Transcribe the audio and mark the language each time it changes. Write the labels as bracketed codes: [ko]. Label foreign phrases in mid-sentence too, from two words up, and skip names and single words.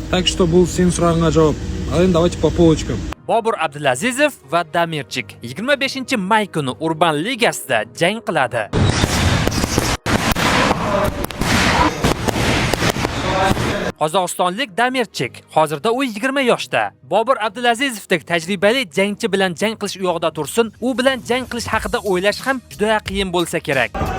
[ru] Так что [kk] бұл сен сұрағыңа жауап. Ал енді [ru] давайте по полочкам. [uz] Bobur Abdulazizov va Damirchik 25-may kuni Urban Ligasida jang qiladi. Qozog'istonlik Damirchik hozirda u 20 yoshda. Bobur Abdulazizovdek tajribali jangchi bilan jang qilish u yoqda tursin, u bilan jang qilish haqida o'ylash ham juda qiyin bo'lsa kerak.